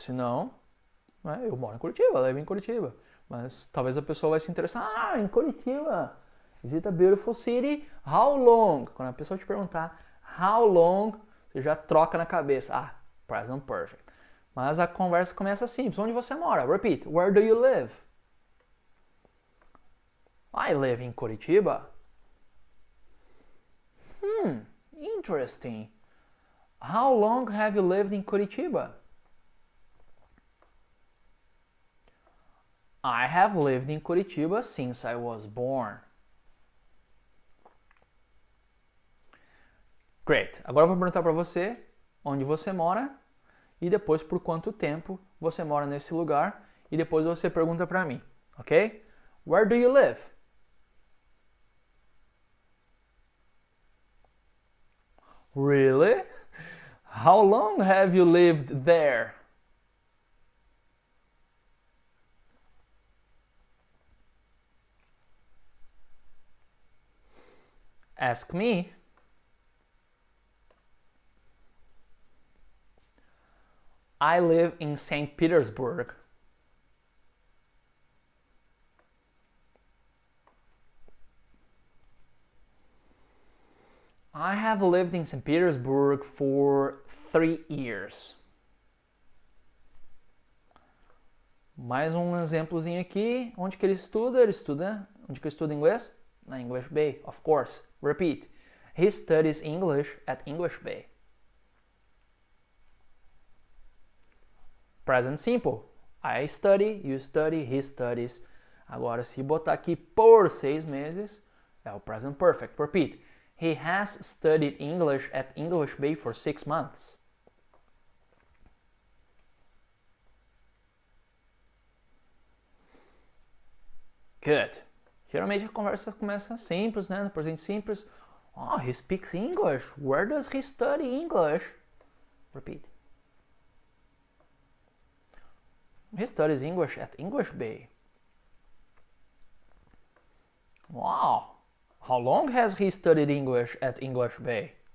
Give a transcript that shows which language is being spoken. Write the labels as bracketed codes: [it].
[pt] Se não, né, eu moro em Curitiba, eu levo em Curitiba. Mas talvez a pessoa vai se interessar, em Curitiba, [en] is it a beautiful city? How long? [pt] Quando a pessoa te perguntar [en] how long, [pt] você já troca na cabeça, present perfect. Mas a conversa começa simples, onde você mora? [en] Repeat, where do you live? I live in Curitiba. Interesting. How long have you lived in Curitiba? I have lived in Curitiba since I was born. Great. [pt] Agora eu vou perguntar para você onde você mora e depois por quanto tempo você mora nesse lugar e depois você pergunta para mim, ok? [en] Where do you live? Really? How long have you lived there? Ask me. I live in St. Petersburg. I have lived in St. Petersburg for 3 years. [pt] Mais um exemplozinho aqui. Onde que ele estuda? Onde que ele estuda inglês? [en] Na English Bay, of course. Repeat. He studies English at English Bay. Present simple. I study, you study, he studies. [pt] Agora, se botar aqui por 6 meses, é o present perfect. [en] Repeat. He has studied English at English Bay for 6 months. Good. [pt] Geralmente a conversa começa simples, né? No presente simples. [en] Oh, he speaks English. Where does he study English? Repeat. He studies English at English Bay. Wow. How long has he studied English at English Bay?